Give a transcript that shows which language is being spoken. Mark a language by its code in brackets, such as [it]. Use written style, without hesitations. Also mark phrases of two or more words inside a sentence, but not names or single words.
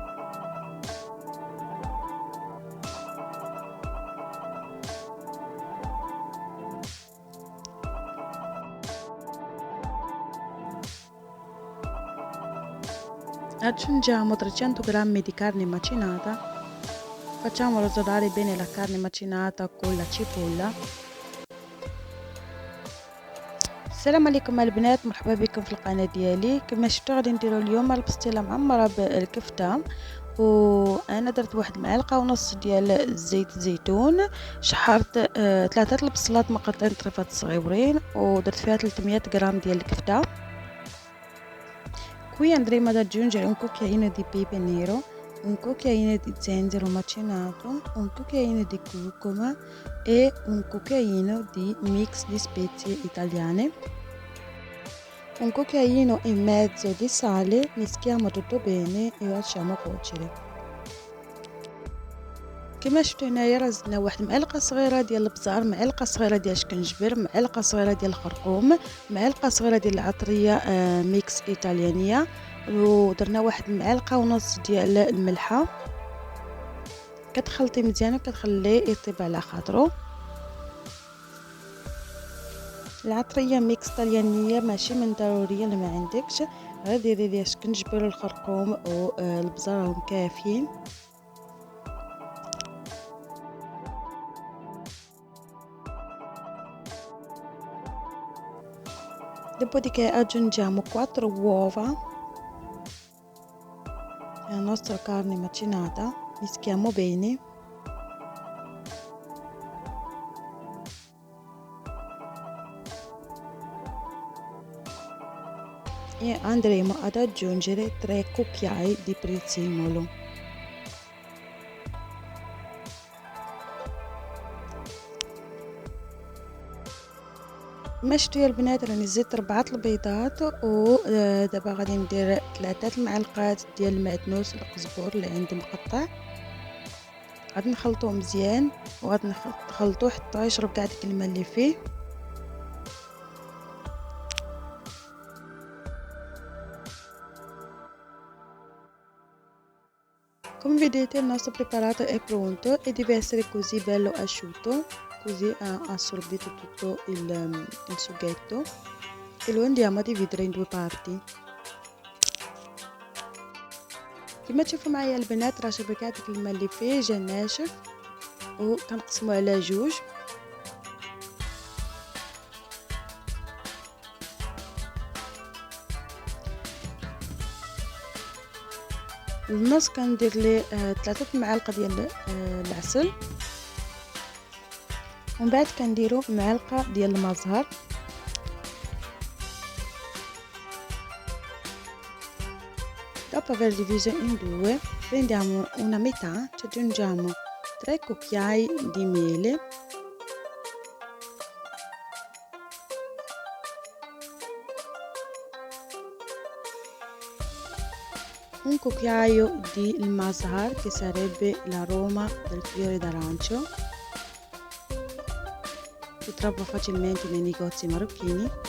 [it] Aggiungiamo 300 g di carne macinata, facciamo rosolare bene la carne macinata con la cipolla. [ar] السلام عليكم البنات، مرحبا بكم في القناة ديالي. كما شفتوا غادي نديرو اليوم البسطيله معمره بالكفته، وانا درت واحد المعلقه ونص ديال زيت الزيتون، شحرت 3 البصلات مقطعين طريفات صغيورين، ودرت فيها 300 غرام ديال الكفته. [it] Qui andremo ad aggiungere un cucchiaino di pepe nero, un cucchiaino di zenzero macinato, un cucchiaino di curcuma e un cucchiaino di mix di spezie italiane, un cucchiaino e mezzo di sale. Mischiamo tutto bene e lasciamo cuocere. [ar] كما شفتوا هنايا رزنا واحد معلقه صغيره ديال البزار، معلقه صغيره ديال الشكنجبر، معلقه صغيره ديال الخرقوم، معلقه صغيره ديال العطريه ميكس ايطاليانيه، ودرنا واحد معلقه ونص ديال الملحه. كتخلطي مزيان وكتخليه يطيب على خاطرو. العطريه ميكس طليانيه ماشي من ضروريه اللي ما عندكش، غير ديري ليها الشكنجبر والخرقوم والبزار راهم كافيين. [it] Dopodiché aggiungiamo 4 uova alla nostra carne macinata, mischiamo bene. E andremo ad aggiungere 3 cucchiai di prezzemolo. [ar] كما شفتوا يا البنات راني زدت 4 البيضات، ودابا غادي ندير 3 المعلقات ديال المعدنوس القزبور اللي عندي مقطع. غادي نخلطوه مزيان وغادي نخلطوه حتى يشرب كاع ديك الماء اللي فيه. [it] Come vedete il nostro preparato è pronto e deve essere così bello asciutto, così ha assorbito tutto il sughetto, e lo andiamo a dividere in 2 parti. [ar] كما تشوفوا معايا البنات راه شرب كاع داك الماء اللي فيه جا ناشف، وكنقسمو على جوج. النص كندير ليه 3 معالق ديال العسل، ومن بعد كنديرو معلقه ديال الماء زهر، [it] dopo aver diviso in due prendiamo una metà, ci aggiungiamo 3 cucchiai di miele, un cucchiaio di mazhar, che sarebbe l'aroma del fiore d'arancio, si trova facilmente nei negozi marocchini.